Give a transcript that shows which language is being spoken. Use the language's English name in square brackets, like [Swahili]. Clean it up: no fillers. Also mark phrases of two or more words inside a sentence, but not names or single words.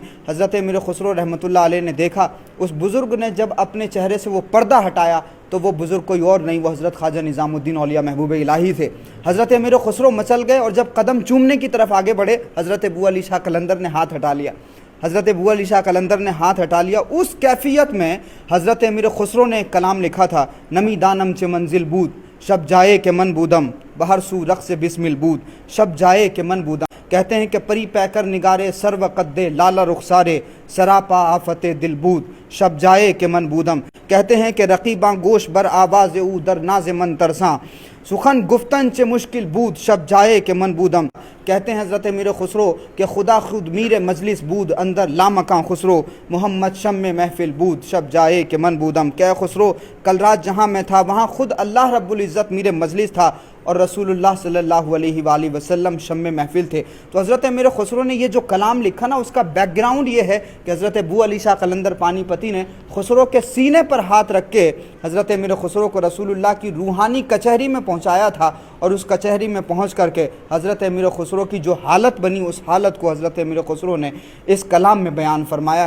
[Urdu] حضرت امیر خسرو رحمۃ اللہ علیہ نے دیکھا، اس بزرگ نے جب اپنے چہرے سے وہ پردہ ہٹایا تو وہ بزرگ کوئی اور نہیں، وہ حضرت خواجہ نظام الدین اولیاء محبوب الہی تھے۔ حضرت امیر خسرو مچل گئے، اور جب قدم چومنے کی طرف آگے بڑھے، حضرت بو علی شاہ قلندر نے ہاتھ ہٹا لیا۔ حضرت بو علی شاہ قلندر نے ہاتھ ہٹا لیا۔ اس کیفیت میں حضرت امیر خسرو نے ایک کلام لکھا تھا، [Persian] نمی دانم چ منزل بود، شب جائے کہ من بودم، بہر سو رقص بسمل بود، شب جائے کہ من بودم۔ [Urdu] کہتے ہیں کہ [Persian] پری پیکر نگارے سرو قدے لالا رخسارے، سراپا آفت دل بود، شب جائے کہ من بودم۔ [Urdu] کہتے ہیں کہ [Persian] رقیباں گوش بر آواز او در ناز من ترساں، سخن گفتن چے مشکل بود، شب جائے کہ من بودم۔ [Urdu] کہتے ہیں حضرت امیر خسرو کہ [Persian] خدا خود میر مجلس بود، اندر لامکاں خسرو، محمد شم محفل بود، شب جائے کہ من بودم۔ [Urdu] کہ خسرو، کل رات جہاں میں تھا وہاں خود اللہ رب العزت میر مجلس تھا، اور رسول اللہ صلی اللہ علیہ وآلہ وسلم شم محفل تھے۔ تو حضرت امیر خسرو نے یہ جو کلام لکھا نا، اس کا بیک گراؤنڈ یہ ہے کہ حضرت بو علی شاہ قلندر پانی پتی نے خسرو کے سینے پر ہاتھ رکھ کے حضرت امیر خسرو کو رسول اللہ کی روحانی کچہری میں پہنچایا تھا، اور اس کچہری میں پہنچ کر کے حضرت امیر خسرو کی جو حالت بنی، اس حالت کو حضرت امیر خسرو نے اس کلام میں بیان فرمایا ہے۔